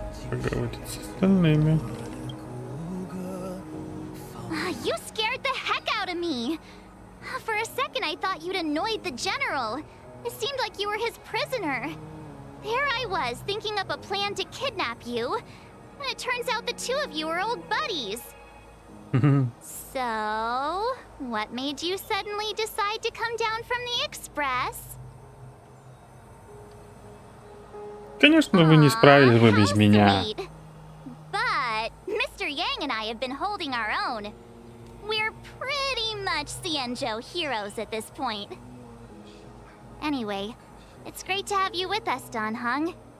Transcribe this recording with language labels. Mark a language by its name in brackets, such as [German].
[Russian] Поговорить с остальными. [English] You scared the heck out of me! For a second I thought you'd annoyed the General. It seemed like you were his prisoner. There I was, thinking up a plan to kidnap you. And it turns out the two of you are old buddies. So, what made you suddenly decide to come down from the Express? [Russian] Конечно, вы не справились бы без меня. [English] But Mr. Yang and I have been holding our own. We're pretty much Xianzhou heroes at this point. Anyway, it's great to have you with us, Don Hong.